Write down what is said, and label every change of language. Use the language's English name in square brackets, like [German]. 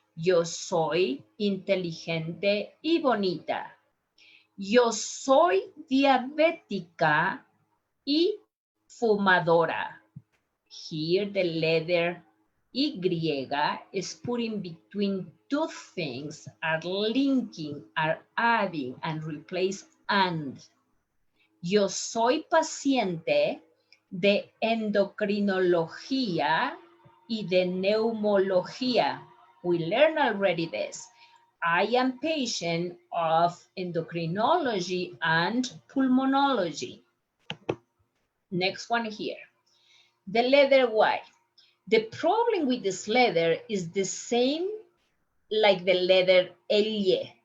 [Spanish] Yo soy inteligente y bonita. Yo soy diabética y fumadora. [English] Here the letter Y is putting between 2 things, are linking, are adding, and replace and. [Spanish] Yo soy paciente de endocrinología y de neumología. [English] We learned already this. I am patient of endocrinology and pulmonology. Next one here, the letter Y. The problem with this letter is the same like the letter L.